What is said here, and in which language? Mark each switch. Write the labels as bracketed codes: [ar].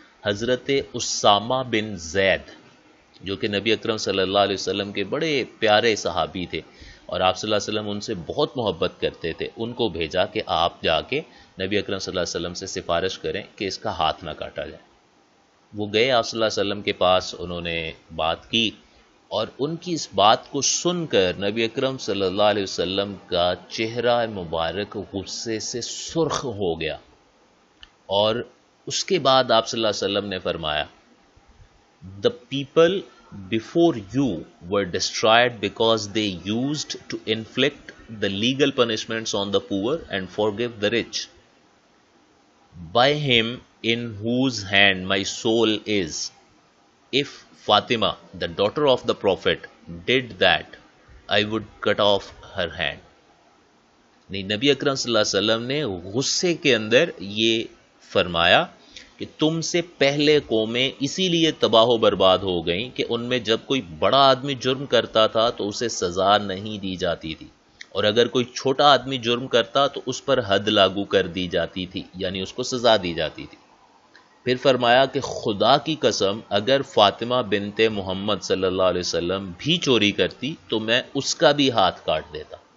[ur] حضرت اسامہ بن زید جو کہ نبی اکرم صلی اللہ علیہ وسلم کے بڑے پیارے صحابی تھے اور آپ صلی اللہ علیہ وسلم ان سے بہت محبت کرتے تھے، ان کو بھیجا کہ آپ جا کے نبی اکرم صلی اللہ علیہ وسلم سے سفارش کریں کہ اس کا ہاتھ نہ کاٹا جائے۔ وہ گئے آپ صلی اللہ علیہ وسلم کے پاس، انہوں نے بات کی اور ان کی اس بات کو سن کر نبی اکرم صلی اللہ علیہ وسلم کا چہرہ مبارک غصے سے سرخ ہو گیا، اور اس کے بعد آپ صلی اللہ علیہ وسلم نے فرمایا [en] The people before you were destroyed because they used to inflict the legal punishments on the poor and forgive the rich. By him in whose hand my soul is, if Fatima, the daughter of the Prophet, did that, I would cut off her hand. [ur] نہیں، نبی اکرم صلی اللہ علیہ وسلم نے غصے کے اندر یہ فرمایا کہ تم سے پہلے قومیں اسی لیے تباہ و برباد ہو گئیں کہ ان میں جب کوئی بڑا آدمی جرم کرتا تھا تو اسے سزا نہیں دی جاتی تھی، اور اگر کوئی چھوٹا آدمی جرم کرتا تو اس پر حد لاگو کر دی جاتی تھی، یعنی اس کو سزا دی جاتی تھی۔ پھر فرمایا کہ خدا کی قسم اگر فاطمہ بنت محمد صلی اللہ علیہ وسلم بھی چوری کرتی تو میں اس کا بھی ہاتھ کاٹ دیتا۔